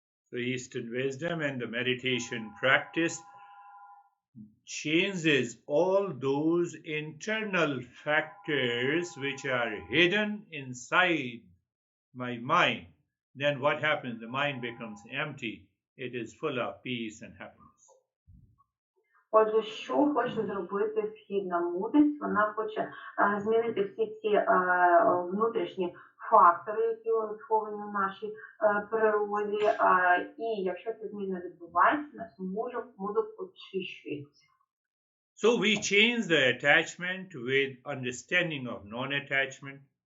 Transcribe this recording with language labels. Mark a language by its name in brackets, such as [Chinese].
[English] So Eastern wisdom and the meditation practice changes all those internal factors which are hidden inside my mind. Then what happens? The mind becomes empty. It is full of peace and happiness. [Ukrainian] Отже, що хоче зробити східна мудрість? Вона хоче змінити всі ці внутрішні фактори, які сховані в нашій природі. І якщо ця зміна відбувається, наш мозок очищується. [English] So we change the attachment with understanding of non-attachment.